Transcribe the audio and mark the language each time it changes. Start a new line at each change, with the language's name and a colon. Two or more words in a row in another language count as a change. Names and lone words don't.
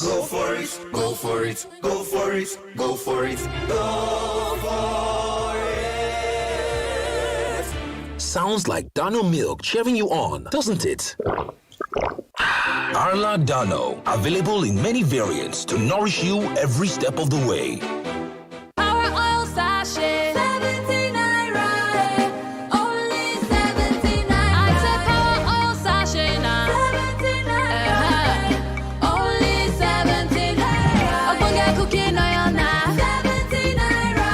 English: Go for it, go for it, go for it, go for it, go for it. Sounds like Dano milk cheering you on, doesn't it? Arla Dano, available in many variants to nourish you every step of the way. Power oil sachet, 70 naira, only 70 naira. I said power oil sachet now, 70 naira, only 70 naira. Ogbonge cooking oil now, 70 naira.